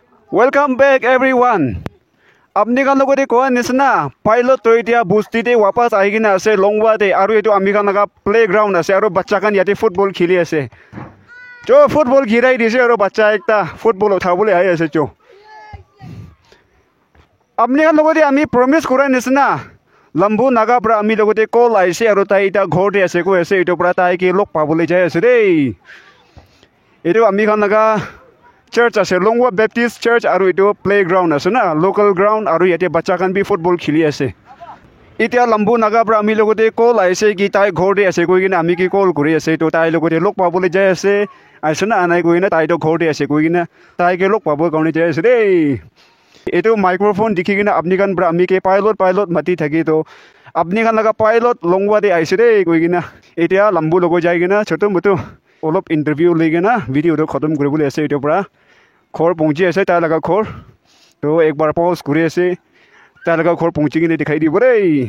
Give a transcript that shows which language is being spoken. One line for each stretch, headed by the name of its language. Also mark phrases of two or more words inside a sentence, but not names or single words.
English: Welcome back everyone.
Naga Pidgin: Apni kan logo de koa nisna pilot to itia busti de wapas aigina ase longwa de aru etu ami kan laga playground ase aru bachcha kan yate football khili ase. Jo football khirai dise aru bachcha ekta football uthabole ai ase jo. Apni kan logo de ami promise kora nisna lambu naga pra ami logo de call aise aru tai ita ghor de ase ko ase etu pra tai ke lok pabole jai ase re. Etu ami kan laga church ase Longwa Baptist Church aru etu playground ase na
English: local ground
Naga Pidgin: aru yate bachcha kan bi football khili ase. Itia lambu naga pra ami logote call aise ki tai ghor de ase koigina ami ki call kori ase to tai logote lok pabole jai ase aisena anai koina tai to ghor de ase koigina tai ke lok pabo kaune jai ase re. Etu microphone dikhigina apni kan pra ami ke pilot mati thaki to apni kan laga pilot Longwa de aise re koigina etia lambu logo jaigina chotu mutu olop interview legena video to khatam koribole ase etu pra khor pongji ase ta laga khor to ek bar pause kuri ase ta laga khor pongji gine dikhai di bore.